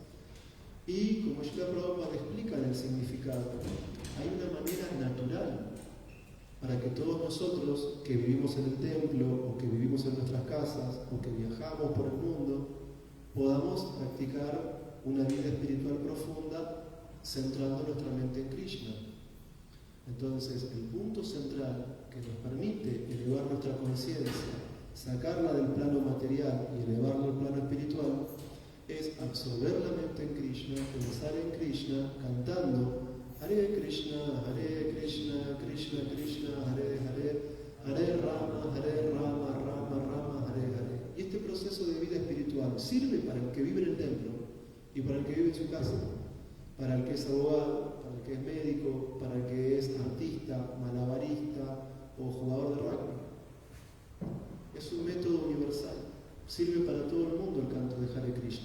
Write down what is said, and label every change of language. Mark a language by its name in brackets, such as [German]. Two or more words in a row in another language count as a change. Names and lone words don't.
[Spanish] Y como Srila Prabhupada explica en el significado, hay una manera natural para que todos nosotros que vivimos en el templo o que vivimos en nuestras casas o que viajamos por el mundo podamos practicar una vida espiritual profunda centrando nuestra mente en Krishna. Entonces, el punto central que nos permite elevar nuestra conciencia, sacarla del plano material y elevarla al plano espiritual, es absorber la mente en Krishna, pensar en Krishna, cantando Hare Krishna, Krishna Krishna, Hare Hare, Hare Rama, Rama Rama, Hare Hare. Y este proceso de vida espiritual sirve para el que vive en el templo y para el que vive en su casa, para el que es abogado, para el que es médico, para el que es artista, malabarista o jugador de rugby. Es un método universal, sirve para todo el mundo el canto de Hare Krishna.